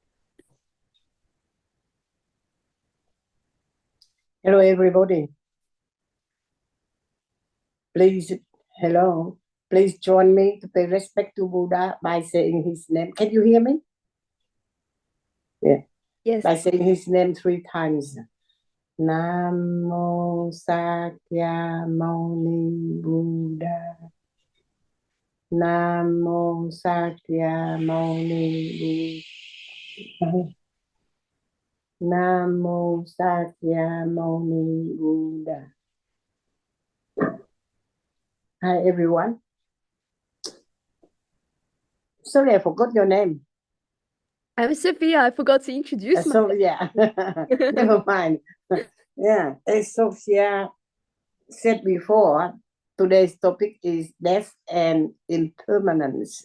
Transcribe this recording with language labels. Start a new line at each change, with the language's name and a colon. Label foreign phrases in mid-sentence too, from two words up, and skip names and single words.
English: Hello, everybody. Please, hello. Please join me to pay respect to Buddha by saying his name. Can you hear me? Yeah. Yes. By saying his name 3 times.
Pali: Namo Sakyamuni Buddha. Namo Sakyamuni Buddha. Namo Sakyamuni Buddha.
English: Hi, everyone. Sorry, I forgot your name. I'm Sophia. I forgot to introduce myself. So, yeah, never mind. Yeah, as Sophia said before, today's topic is death and impermanence.